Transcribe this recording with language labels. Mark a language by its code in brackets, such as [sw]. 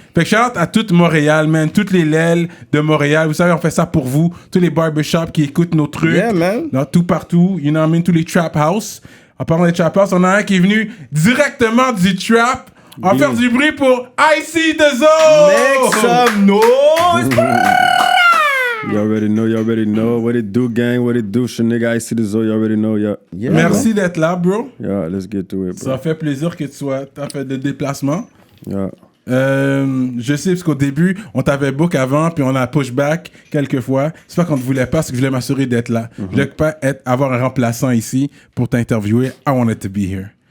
[fr] Fait que shout-out à toute Montréal, man. Toutes les lèles de Montréal. Vous savez, on fait ça pour vous. Tous les barbershops qui écoutent nos trucs. [en] Yeah, man. [fr] Dans tout partout. [en] You know what I mean? [fr] Tous les trap house. En parlant des trap house, on a un qui est venu directement du trap. On va faire du bruit pour IC The Zone! [en] Make some noise! You already know what it do, gang, what it do. Shit, nigga, I see the zoo, you already know, yeah. [fr] Merci d'être là, bro. [en] Yeah, let's get to it, bro. [fr] Ça fait plaisir que t'as fait des déplacements. [en] Yeah. [fr] Je sais, parce qu'au début, on t'avait book avant, puis on a pushback quelques fois. C'est pas qu'on ne voulait pas, c'est que je voulais m'assurer d'être là. Je voulais pas avoir un remplaçant ici pour t'interviewer. [en] I wanted to be here.